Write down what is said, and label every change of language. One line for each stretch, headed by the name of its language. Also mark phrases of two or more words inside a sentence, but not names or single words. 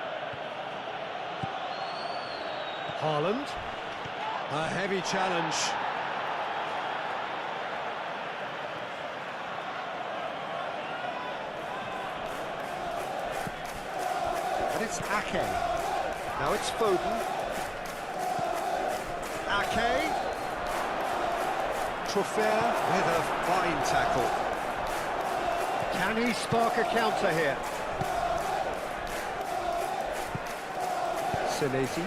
English: Haaland. A heavy challenge. And it's Ake. Now it's Foden. Ake. Truffert with a fine tackle. Can he spark a counter here? Senesi.